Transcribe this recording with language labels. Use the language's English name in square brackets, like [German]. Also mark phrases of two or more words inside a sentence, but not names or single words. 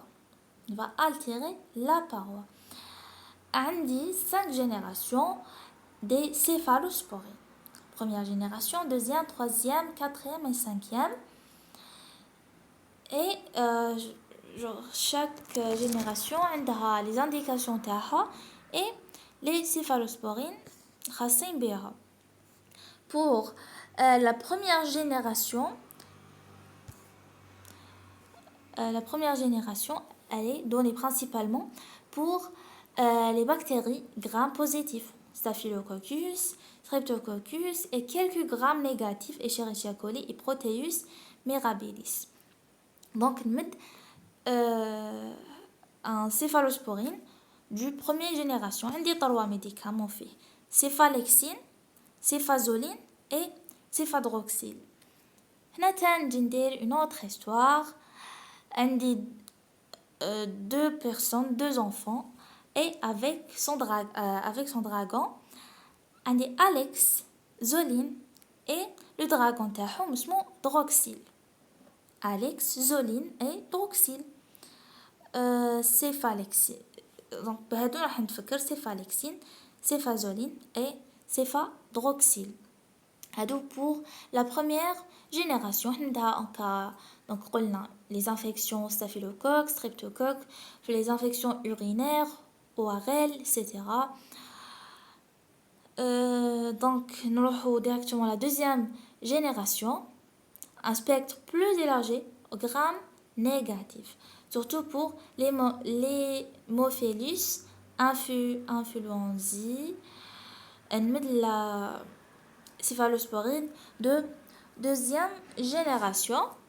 [French] Il va altérer la paroi. عندي 5 générations des céphalosporines. Première génération, deuxième, troisième, quatrième et cinquième. Et chaque génération a les indications تاعها et les céphalosporines [Arabic] خاصين بها. [French] Pour la première génération, elle est donnée principalement pour les bactéries gram-positifs, Staphylococcus, Streptococcus et quelques grammes négatifs, Escherichia coli et Proteus mirabilis. Donc, un céphalosporine du première génération. On dit 3 médicaments faits. Céphalexine, céfazoline et céphadroxyl. [Arabic] هنا تندير [French] une autre histoire. On dit 2 personnes, 2 enfants et avec son dragon. On dit Alex, Zoline et le dragon [Arabic] تاعهم اسمه [French] Droxyl. Alex, Zoline et Droxyl. Céphalexine. Donc [Arabic] بهادو راح نتفكر [French] céphalexine, céfazoline et céphadroxyl. هادو pour la première génération. Donc les infections staphylocoques, streptocoques, les infections urinaires, ORL, etc. Donc nous allons directement à la deuxième génération, un spectre plus élargi au gramme négatif, surtout pour les Mophilus influenzae, la céphalosporine de deuxième génération.